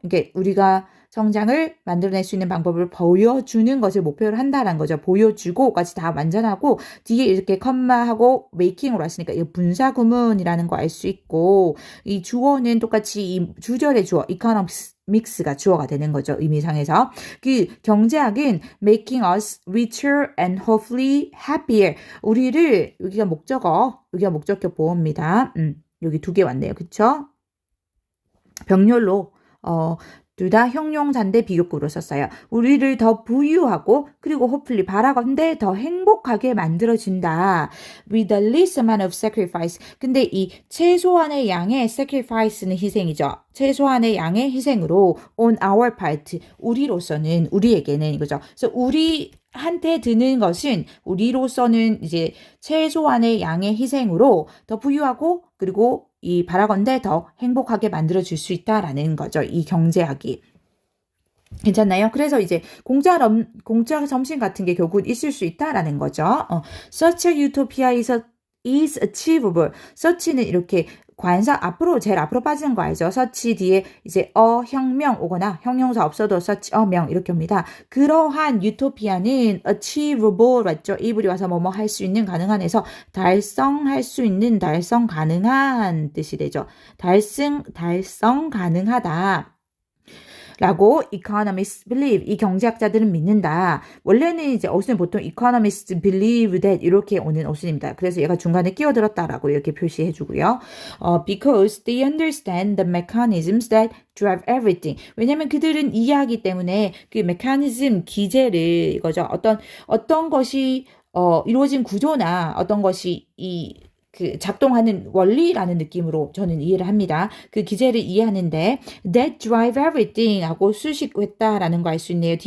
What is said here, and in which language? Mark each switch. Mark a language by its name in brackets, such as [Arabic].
[Korean] 그러니까 우리가 성장을 만들어낼 수 있는 방법을 보여주는 것을 목표로 한다는 거죠. 보여주고까지 다 완전하고 뒤에 이렇게 컴마하고 making으로 왔으니까 이 분사 구문이라는 거 알 수 있고 이 주어는 똑같이 이 주절의 주어 economics 믹스가 주어가 되는 거죠. 의미상에서. 그 경제학은 [English] making us richer and hopefully happier. [Korean] 우리를 여기가 목적격 보호입니다. 여기 두 개 왔네요. 그쵸? 병렬로 둘 다 형용사인데 비교급으로 썼어요. 우리를 더 부유하고 그리고 hopefully 바라건대 더 행복하게 만들어준다. [English] With the least amount of sacrifice. [Korean] 근데 이 최소한의 양의 sacrifice는 희생이죠. 최소한의 양의 희생으로 [English] on our part. [Korean] 우리로서는 우리에게는 이거죠. 그래서 우리한테 드는 것은 우리로서는 이제 최소한의 양의 희생으로 더 부유하고 그리고 이 바라건대 더 행복하게 만들어줄 수 있다라는 거죠. 이 경제학이. 괜찮나요? 그래서 이제 공짜 점심 같은 게 결국은 있을 수 있다라는 거죠. [English] Such a utopia is achievable. [Korean] such는 이렇게 관사 앞으로 제일 앞으로 빠지는 거 알죠? such 뒤에 이제 혁명 오거나 형용사 없어도 such 명 이렇게 옵니다. 그러한 유토피아는 achievable 맞죠? 이불이 와서 뭐뭐 할 수 있는 가능한에서 달성할 수 있는 달성 가능한 뜻이 되죠. 달성 가능하다. [English] 라고 economists believe. [Korean] 이 경제학자들은 믿는다. 원래는 이제 어순은 보통 [English] economists believe that [Korean] 이렇게 오는 어순입니다. 그래서 얘가 중간에 끼어들었다라고 이렇게 표시해 주고요. [English] Because they understand the mechanisms that drive everything. [Korean] 왜냐면 그들은 이해하기 때문에 그 mechanism 기제를 이거죠. 어떤 것이 이루어진 구조나 어떤 것이 그 작동하는 원리라는 느낌으로 저는 이해를 합니다. 그 기제를 이해하는데 [English] that drive everything [Korean] 하고 수식했다라는 거 알 수 있네요.